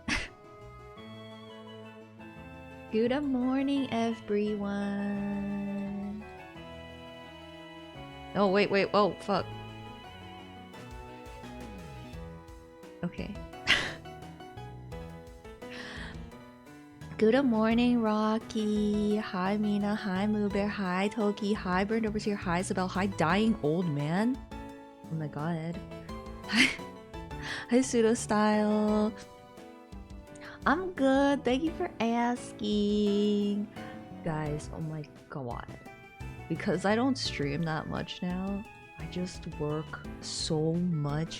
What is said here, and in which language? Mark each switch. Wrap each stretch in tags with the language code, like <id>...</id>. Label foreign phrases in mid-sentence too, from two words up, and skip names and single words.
<en>Good morning, everyone. Oh, wait. Oh, fuck. Okay. Good morning, Rocky. Hi, Mina. Hi, Moobear. Hi, Toki. Hi, Burned Overs here. Hi, Isabel. Hi, Dying Old Man. Oh my god. Hi, Pseudo Style. I'm good. Thank you for asking. Guys, oh my god. Because I don't stream that much now, I just work so much.</en>